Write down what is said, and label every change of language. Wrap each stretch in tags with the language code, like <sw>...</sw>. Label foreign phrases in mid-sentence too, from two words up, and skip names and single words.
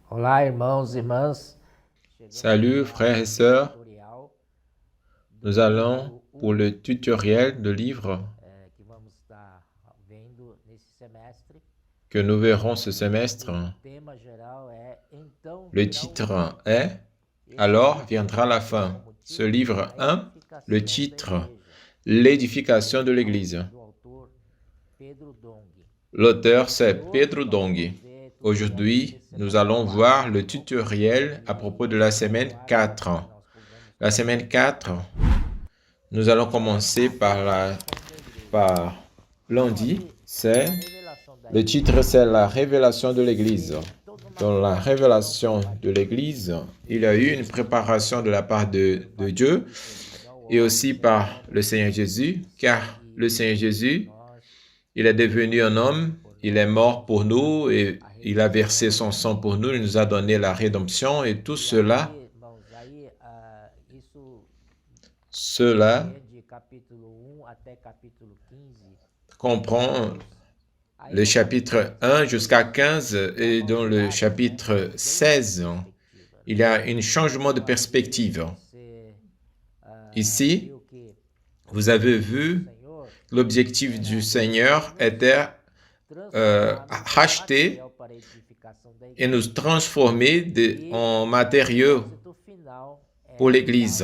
<pt>Olá, irmãos e irmãs.</pt> <fr>Salut frères et sœurs, nous allons pour le tutoriel de livre</fr> <pt>Que vamos estar vendo nesse semestre.</pt> <fr>que nous verrons ce semestre.</fr> <pt>O tema geral é Então</pt> <fr>Le</fr> <pt>virá o fim.</pt> <fr>titre est</fr> <pt>Esse</pt> <fr>Alors</fr> <pt>livro</pt> <fr>viendra la</fr> <pt>tem</pt> <fr>fin.</fr> <pt>como</pt> <fr>Ce</fr> <pt>título</pt> <fr>livre</fr> <pt>A</pt> <fr>1, le</fr> <pt>Edificação da</pt> <fr>titre</fr> <pt>Igreja,</pt> <fr>L'édification de l'Église.</fr> <pt>do autor Pedro Dong.</pt> <fr>L'auteur c'est</fr> <pt>Hoje</pt> <fr>Pedro</fr> <pt>nós vamos</pt> <fr>Dong.</fr> <pt>ver tutorial</pt> <fr>Aujourd'hui,</fr> <pt>desse</pt> <fr>nous</fr> <pt>semestre</pt> <fr>allons</fr> <pt>4,</pt> <fr>voir le tutoriel à propos de la semaine 4.</fr> <pt>nós vamos</pt> <fr>La semaine 4, nous allons commencer par lundi, c'est</fr> <pt>revelação da</pt> <fr>le titre c'est la révélation de l'Église. Dans la révélation de l'Église, il y a eu une préparation de la part de Dieu et aussi par le Seigneur Jésus, car le Seigneur Jésus, il est devenu un homme, il est mort pour nous et il a versé son sang pour nous, il nous a donné la rédemption et tout cela</fr> <pt>de capítulo 1 até capítulo 15.</pt> <fr>comprend le chapitre 1 jusqu'à 15 et dans le chapitre 16, il y a un changement de perspective. Ici, vous avez vu, l'objectif du Seigneur était racheter et nous transformer en matériaux pour l'Église.</fr>